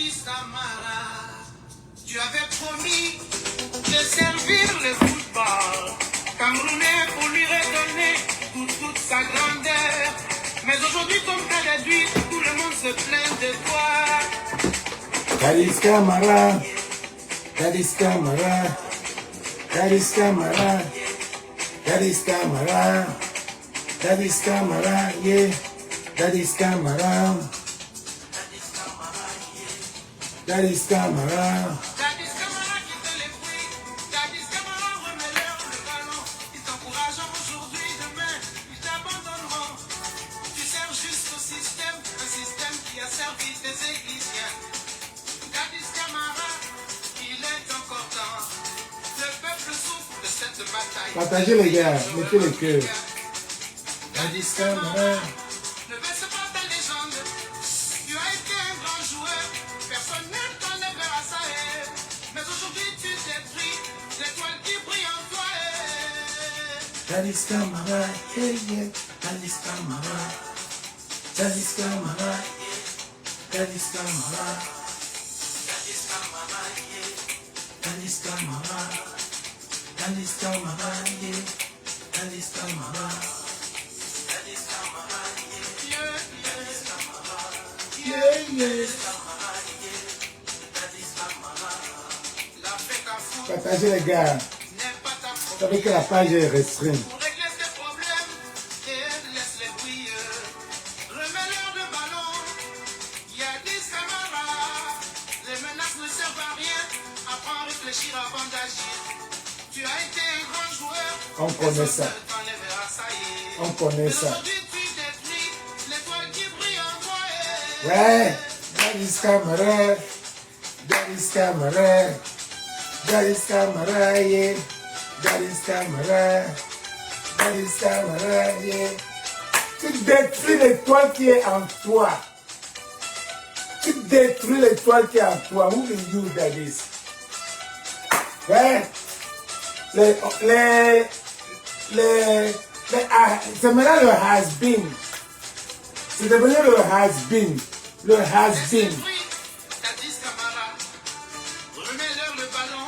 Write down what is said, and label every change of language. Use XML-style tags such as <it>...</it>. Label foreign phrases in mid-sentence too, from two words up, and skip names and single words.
<fr>Camara, tu avais promis de servir le football camerounais pour lui redonner toute sa grandeur. Mais aujourd'hui, comme tu as déduit, tout le monde se plaint de toi. Daddy's Camara, Daddy's Camara, Daddy's Camara, Daddy's Camara, Daddy's Camara, yeah, Daddy's Camara, Daddy's Camara. Daddy's Camara qui te les prie, Daddy's Camara remets-leur le ballon. Ils t'encourageront aujourd'hui, demain, ils t'abandonneront. Tu sers juste au système, un système qui a servi tes églisiens. Daddy's Camara, il est encore temps. Le peuple souffre de cette bataille. Partagez les gars, mettez le cœur. Daddy's Camara. Ne baisse pas ta légende. Tu as été un grand joueur. Personne ne t'enlèvera ça. Mais aujourd'hui tu détruis l'étoile qui brille en toi. Daddy's Camara, yeah, yeah, Daddy's Camara, Daddy's Camara, Daddy's Camara, Daddy's Camara, yeah. Daddy's Camara, Daddy's Camara, yeah, Daddy's Camara. Daddy's Camara, yeah. Daddy's Camara, Yeah, yeah. Daddy's Camara. L'Afrique à fou Partagez les gars. n'est pas ta Vous faute. savez que la page est restreinte. Pour régler tes problèmes et laisse-les briller. Remets-leur le ballon. Daddy's Camara. Les menaces ne servent à rien. Apprends à réfléchir avant d'agir. Tu as été un grand joueur. On connaît ça. Personne ne t'enlèvera ça. On connaît Mais ça. aujourd'hui, tu détruis l'étoile qui brille en toi. Ouais. Daddy's Camara, Daddy's Camara, Daddy's Camara, yeah, Daddy's Camara, Daddy's Camara, yeah. Tu détruis l'étoile qui est en toi. Tu détruis l'étoile qui est en toi.</fr> <en>Who will you, Daddy's?</en> <fr>Ouais. C'est maintenant le has-been. C'est devenu le has-been. Le has-been. Daddy's Camara. Remets-leur le ballon.</fr>